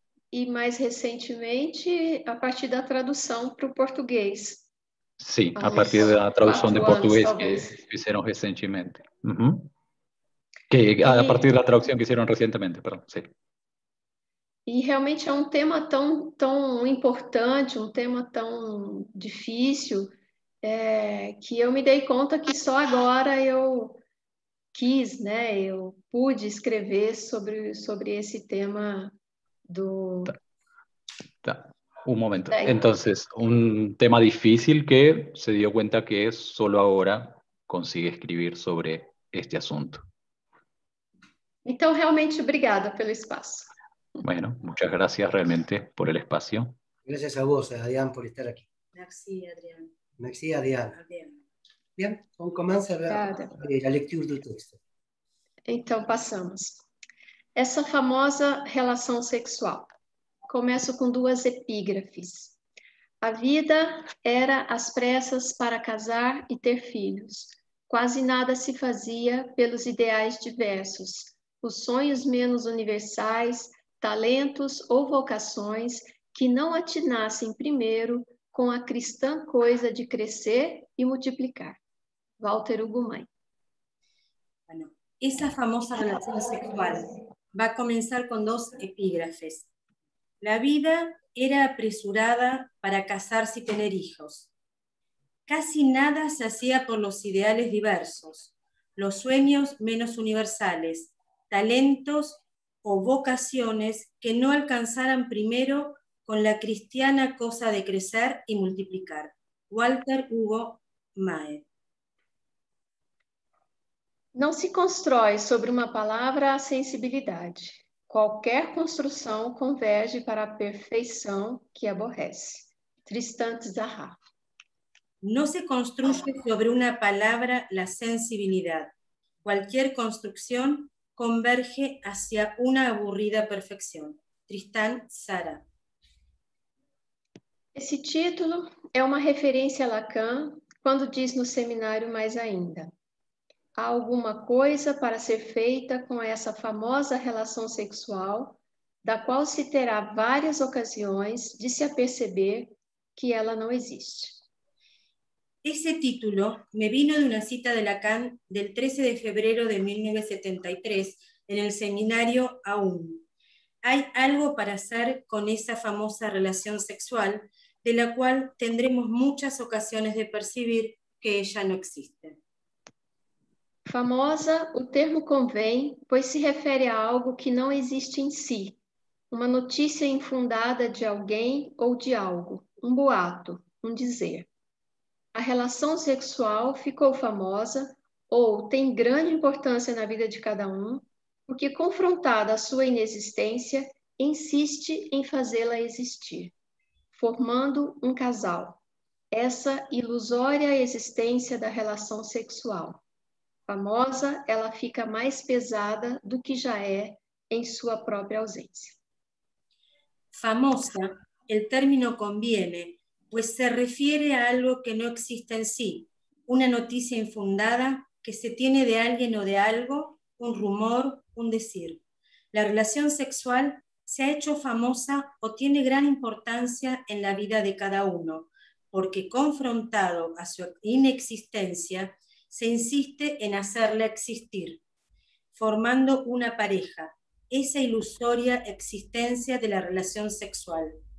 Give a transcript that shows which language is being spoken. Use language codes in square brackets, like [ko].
[pt] E mais recentemente, a partir da tradução para o português. [es] Sí, a partir de la traducción de portugués [pt] talvez. [es] que hicieron recientemente. A partir de la traducción que hicieron recientemente, perdón, sí. [pt] E realmente é um tema tão importante, um tema tão difícil, que eu me dei conta que só agora eu quis, né? Eu pude escrever sobre esse tema do... [es] Un momento. Entonces, un tema difícil que se dio cuenta que solo ahora consigue escribir sobre este asunto. [pt] Então, realmente, obrigada pelo espaço. [es] Bueno, muchas gracias realmente por el espacio. Gracias a vos, Adrián, por estar aquí. [fr] Merci, Adrián. Merci, Adrián. Bien, on commence la [es] lectura [pt] do texto. Então, passamos. Essa famosa relação sexual. Começo com duas epígrafes. A vida era às pressas para casar e ter filhos. Quase nada se fazia pelos ideais diversos, os sonhos menos universais, talentos ou vocações que não atinassem primeiro com a cristã coisa de crescer e multiplicar. Walter Ugumãe. [es] Bueno, esa famosa relación sexual va a comenzar con dos epígrafes. La vida era apresurada para casarse y tener hijos. Casi nada se hacía por los ideales diversos, los sueños menos universales, talentos o vocaciones que no alcanzaran primero con la cristiana cosa de crecer y multiplicar. Walter Ugumãe. [pt] Não se constrói sobre uma palavra a sensibilidade. Qualquer construção converge para a perfeição que aborrece. Tristan Tzahar. [es] No se construye sobre una palabra la sensibilidad. Cualquier construcción converge hacia una aburrida perfección. Tristan Tzara. [pt] Esse título é uma referência a Lacan quando diz no seminário Mais Ainda. Há alguma coisa para ser feita com essa famosa relação sexual, da qual se terá várias ocasiões de se aperceber que ela não existe. [es] Ese título me vino de una cita de Lacan del 13 de febrero de 1973 en el seminario Aún. Hay algo para hacer con esa famosa relación sexual, de la cual tendremos muchas ocasiones de percibir que ella no existe. [pt] Famosa, o termo convém, pois se refere a algo que não existe em si, uma notícia infundada de alguém ou de algo, um boato, um dizer. A relação sexual ficou famosa ou tem grande importância na vida de cada um, porque confrontada à sua inexistência, insiste em fazê-la existir, formando um casal. Essa ilusória existência da relação sexual. Famosa, ela fica mais pesada do que já é em sua própria ausência. [es] Famosa, el término conviene, pues se refiere a algo que no existe en sí, una noticia infundada que se tiene de alguien o de algo, un rumor, un decir. La relación sexual se ha hecho famosa o tiene gran importancia en la vida de cada uno, porque confrontado a su inexistencia, se insiste en hacerla existir, formando una pareja, esa ilusoria existencia de la relación sexual.